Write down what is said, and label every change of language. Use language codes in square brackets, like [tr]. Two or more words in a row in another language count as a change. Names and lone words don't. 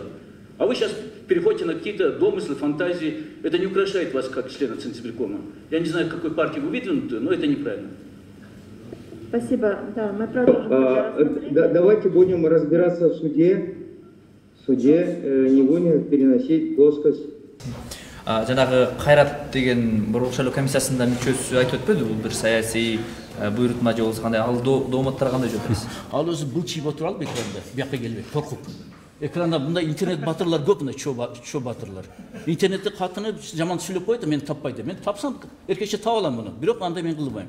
[ru] А вы сейчас переходите на какие-то домыслы, фантазии. Это не украшает вас как члена Центркома. Я не знаю, к какой партии вы выдвинуты, но это неправильно. Спасибо. Да, мы продолжим. Давайте будем разбираться в суде. В суде не будем переносить плоскость. [ky] Жанагы Кайрат деген Борбор шайлоо комиссиясында мүчөсү айтып өтпөдү, бул бир саясий буйрутма же болбосо кандай, ал дооматтар кандай жооп бересиз? Ал өзү былчыйып отуралбы экранда, бияка келбей, коркуп. Экранда мындай интернет батырлар көп, мына чо батырлар. Интернетте катыны жаман сүйлөп коет, мени таппайт. Мен тапсам эркекче таап алам муну. Бирок андай мен кылбайм.